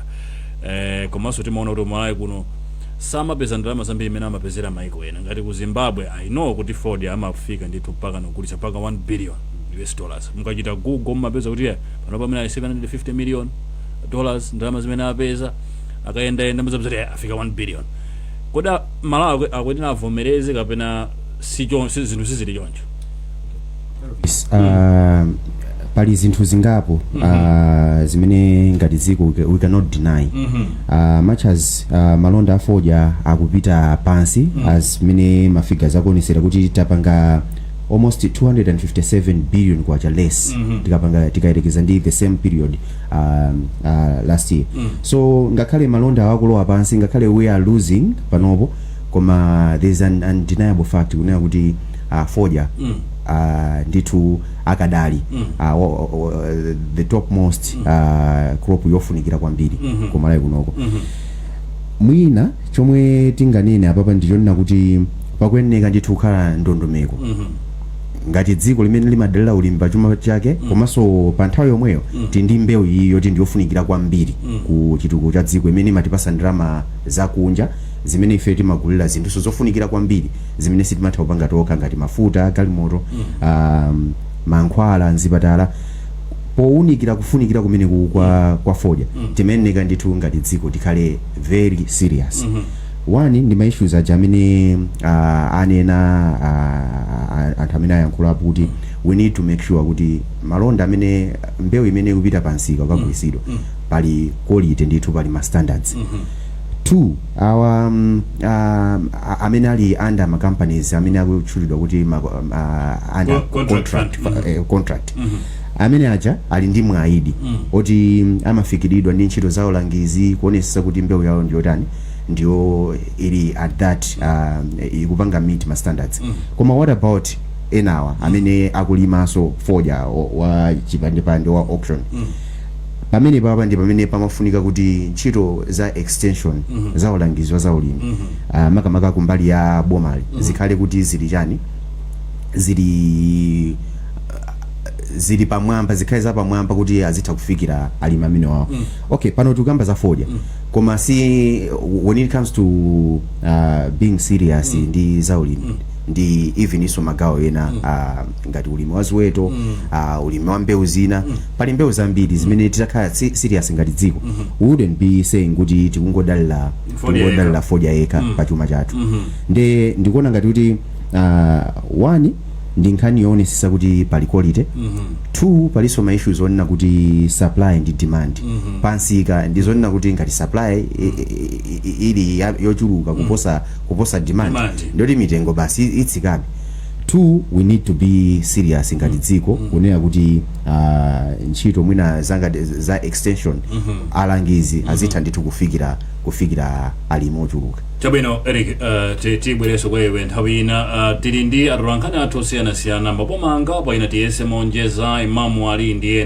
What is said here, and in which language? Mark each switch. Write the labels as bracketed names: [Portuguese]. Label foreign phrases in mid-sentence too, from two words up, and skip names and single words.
[Nyanja] komanso timaona kuti Malawi kuno samapeza ndalama zambiri imene amapezera maiko ena ngati ku Zimbabwe [English] I know [Nyanja] kuti Ford amafika ndithu mpaka nogulitsa mpaka $1 billion mukachita Google mapeza kuti pano pamene ali $750 million ndalama zimene apeza akayendayenda muzapeza kuti afika $1 billion kodi Malawi akuti avomereze kapena zinthu sizili choncho pali zinthu zingapo zimene ngati ziko [English] we cannot deny much as [Nyanja] malonda afoja akupita pansi as mene mafigures akuonesera kuti tapanga almost 257 billion kwacha less tikayerekeza ndi [English] the same period last year [Nyanja] so ngakhale malonda akulowa pansi ngakhale [English] we are losing [Nyanja] panopo koma [English] there's an undeniable fact [Nyanja] kunena kuti foja ndithu akadali [English] the topmost crop [Nyanja] yofunikira kwambiri kumalawi kunoko mwina chomwe tinganene apapa ndichonena kuti pakuyeneka ndithu kukhala ndondomeko ngati dziko limene limadalira ulimi pa chuma chake komanso pa nthawi yomweyo tindi mbewu iyi yoti ndiyofunikira kwambiri ku chitukuko cha dziko imene imatipasa ndalama zakunja zimene ife timagulira zinthu zofunikira kwambiri zimene sitimatha kupanga tokha ngati mafuta galimoto mankhwala nzipatala powunikira kufunikira kumene kwa foja timeneka ndithu ngati dziko tikhale [English] very serious one [Nyanja] ndi ma issues aja amene anena anthu amene ayankhulapo kuti [English] we need to make sure [Nyanja] kuti malonda amene mbewu imene ikupita pansika ukagulitsidwa pali quality ndithu pali ma standards [English] two our [Nyanja] amene ali under ma companies amene akutchulidwa kuti [English] under contract [Nyanja] amene aja ali ndi mwaidi oti amafikiridwa ndi ntchito za ulangizi kuonesa kuti mbewu yawo ndiyotani ndiyo ili [English] at that [Nyanja] ikupanga meet ma standards koma [English] what about [Nyanja] enawa amene akulimaso foja wa chipandepande wa auction pamene papa ndi pamene pamafunika kuti ntchito za extension za ulangizi za ulimi makamaka kumbali ya bomali zikhale kuti zili chani zili pamwamba zikhale za pamwamba kuti azitha kufikira alimi amene wawo. Okay, pano tikamba za fodya koma si [English] when it comes to being serious [Nyanja] ndi za ulimi ndi even iso magawo ena ngati ulimi wa ziweto ulimi wa mbewu zina pali mbewu zambiri zimene titakhala serious ngati dziko [English] we wouldn't be saying [Nyanja] kuti tikungodalira fodya yekha pa chuma chathu. Ndikuona ngati kuti one ndi nkhani yoonetsetsa kuti pali quality. Two, palinso ma issues onena kuti supply ndi demand pansika ndizonena kuti ngati supply ili yochuluka kuposa demand ndoti mitengo basi itsikabe. [English] Two, we need to be serious [Nyanja] ngati dziko kunena kuti ntchito mwina za extension alangizi azitha ndithu kufikira alimi ochuluka. Chabwino Eric, tibwereso kwewe nthawi ina tili ndi atolankhani athu osiyanasiyana maboma angapo ina TS Monjeza, Imamu Ali ndi ena.